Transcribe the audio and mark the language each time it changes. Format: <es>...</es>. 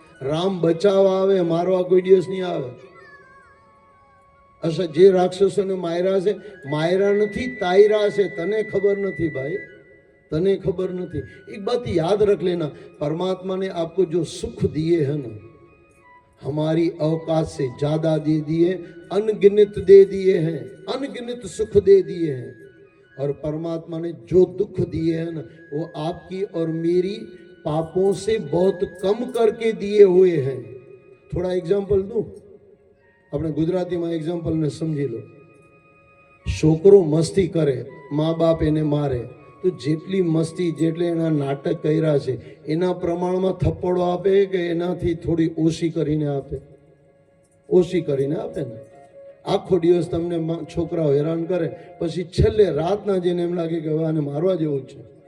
<gu>રામ બચાવવા આવે, મારવા કોઈ દિવસ નહીં આવે. અચ્છા, જે રાક્ષસોને માર્યા છે, માર્યા નથી, તાયરા છે. તને ખબર નથી ભાઈ, तने खबर नहीं.</gu> <hi>एक बात याद रख लेना, परमात्मा ने आपको जो सुख दिए हैं ना, हमारी औकात से ज्यादा दे दिए, अनगिनत दे दिए हैं, अनगिनत सुख दे दिए हैं. और परमात्मा ने जो दुख दिए हैं ना, वो आपकी और मेरी पापों से बहुत कम करके दिए हुए हैं. थोड़ा एग्जाम्पल दूं, अपने गुजराती में एग्जाम्पल ने समझी लो.</hi> <gu>छोकरो मस्ती करे, माँ बाप એને મારે, તો જેટલી મસ્તી જેટલે એના નાટક કર્યા છે એના પ્રમાણમાં થપ્પડો આપે કે એનાથી થોડી ઓછી કરીને આપે? ઓછી કરીને આપે ને. આખો દિવસ તમને છોકરાઓ હેરાન કરે, પછી છેલ્લે રાતના જઈને એમ લાગે કે હવે આને મારવા જેવું છે.</gu>